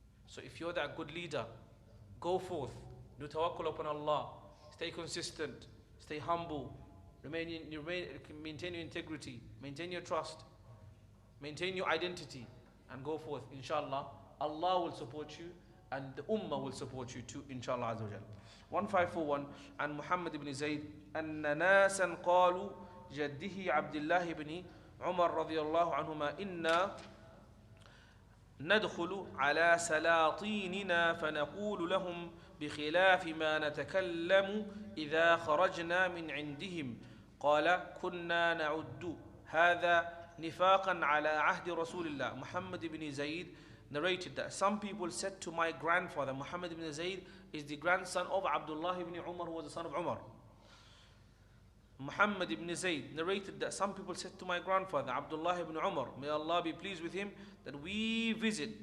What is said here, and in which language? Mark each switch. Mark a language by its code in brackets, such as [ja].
[en] So if you're that good leader, go forth, do tawakkul upon Allah, stay consistent, stay humble, maintain your integrity, maintain your trust, maintain your identity, and go forth. Inshallah, Allah will support you, and the Ummah will support you too, inshallah azza wa jal. 1541, and Muhammad ibn Zayd, [ar] أن ناسا قالوا جده عبد الله بن عمر رضي الله عنهما إنا ندخل على سلاطيننا فنقول لهم بخلاف ما نتكلم إذا خرجنا من عندهم. قال كنا نعد هذا نفاقا على عهد رسول الله. [en] Muhammad ibn Zayd narrated that some people said to my grandfather, Muhammad ibn Zayd is the grandson of Abdullah ibn Umar, who was the son of Umar. Muhammad ibn Zayd narrated that some people said to my grandfather, Abdullah ibn Umar, may Allah be pleased with him, that we visit.